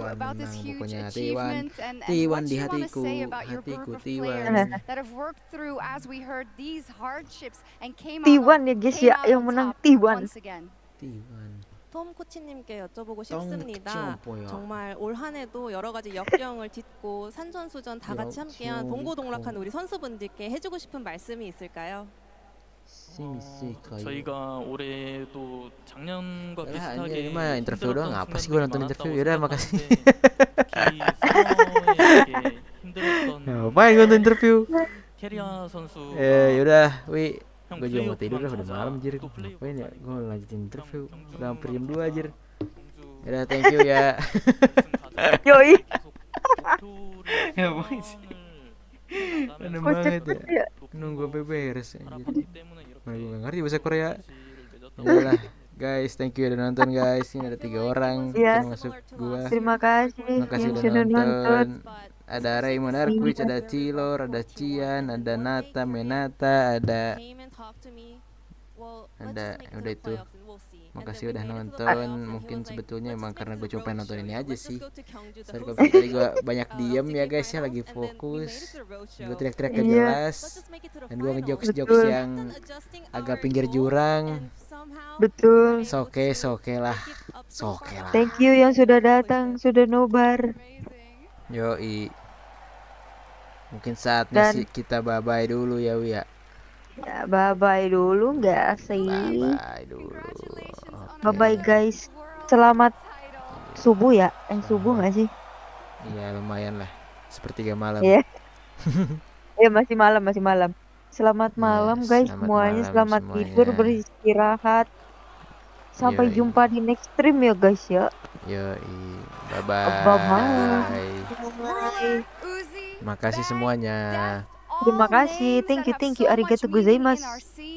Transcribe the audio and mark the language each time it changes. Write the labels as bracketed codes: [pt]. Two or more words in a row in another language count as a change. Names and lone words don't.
[en] T1 about this [id] menang [en] huge [id] pokoknya. [en] achievement and T1 what [id] di [en] you want to [id] hatiku, [en] say about your [id] hatiku [en] group of T1. players that have worked through, as we heard, these hardships and came [id] T1 ya guys ya, yang [en] on [id] menang [en] top T1. once again. T1. [ko] 톰 코치님께 여쭤보고 톰 싶습니다. 뭐야? 정말 올 한해도 여러 가지 역경을 딛고 산전수전 다 같이 함께한 동고동락한 우리 선수분들께 해주고 싶은 말씀이 있을까요? 저희가 올해도 작년과 [id] Yalah, [ko] 비슷하게 [id] anjir, ini mah interview doang. [ko] 힘들었던 [id] Apa sih gue nonton [ko] 순간들이 [id] interview? [ko] 많았다고 [id] Yaudah, makasih. [ko] 생각하는데 이렇게 힘들었던 [id] Ngapain gue nonton interview? [ko] 캐리아 선수가 [id] Yaudah, wi. [ko] 형 [id] Gue juga mau [ko] 플레이오프만 [id] tidur udah [ko] 가자. [id] malam anjir. [ko] 또 플레이오프 [id] Ngapain ya? [ko] 가자. [id] Gue lanjutin interview. [ko] 경주 [id] Udah hampir jam 2 anjir. [ko] 경주 [id] Yaudah, [en] thank you ya. [id] Yoi. Ngapain sih? Aneh banget ya. Nunggu sampai beres anjir. Mana gue gak ngerti bahasa Korea. Yalah, guys, [en] thank you [id] udah nonton guys. Ini ada 3 orang Iya. termasuk gua. Terima kasih Makasih yang udah sudah nonton. nonton. Ada Raymond Arkwich, ada Cilor, ada Cian, ada Nata, Menata, ada udah itu. Makasih udah nonton. Mungkin sebetulnya emang karena gue cuma pengen nonton ini aja sih. Sorry kalau tadi gue banyak diem ya guys ya, lagi fokus. Gue teriak-teriak gak jelas. Dan gue ngejokes-jokes yang agak pinggir jurang. Betul. Soke lah. [en] Thank you [id] yang sudah datang, sudah nobar. Yoi. Mungkin saatnya Dan- sih kita bye-bye dulu ya Wi ya. Ya, bye-bye dulu nggak sih? Bye-bye dulu. Bye-bye guys. Selamat subuh ya? Subuh nggak sih? Iya lumayan lah. Sepertiga malam. Iya. Ya masih malam. Selamat malam guys selamat semuanya. malam Selamat semuanya. tidur, beristirahat. Sampai Yoi. jumpa di [en] next stream [id] ya guys ya. Yoi. Bye-bye. Bye-bye. Makasih semuanya. Terima kasih. [en] Thank you. [ja] ありがとうございます.